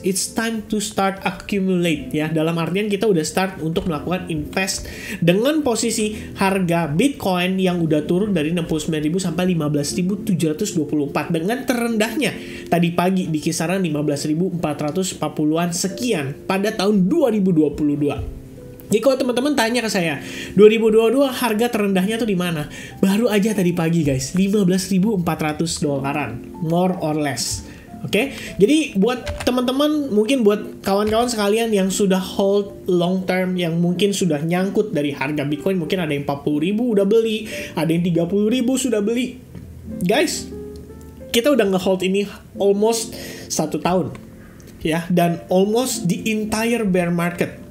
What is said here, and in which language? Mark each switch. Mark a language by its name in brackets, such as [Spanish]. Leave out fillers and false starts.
[English] It's time to start accumulate ya. [Indonesian] Dalam artian kita udah start untuk melakukan invest dengan posisi harga Bitcoin yang udah turun dari 69.000 sampai 15.724 dengan terendahnya tadi pagi di kisaran 15.440-an sekian pada tahun 2022. Jadi kalau teman-teman tanya ke saya, 2022 harga terendahnya tuh di mana? Baru aja tadi pagi guys, 15.400 dolaran, [English] more or less. [Indonesian] Oke, jadi buat teman-teman, mungkin buat kawan-kawan sekalian yang sudah [English] hold long term, [Indonesian] yang mungkin sudah nyangkut dari harga Bitcoin, mungkin ada yang 40.000 udah beli, ada yang 30.000 sudah beli. Guys, kita udah nge-hold ini almost 1 tahun. Ya, dan [English] almost the entire bear market.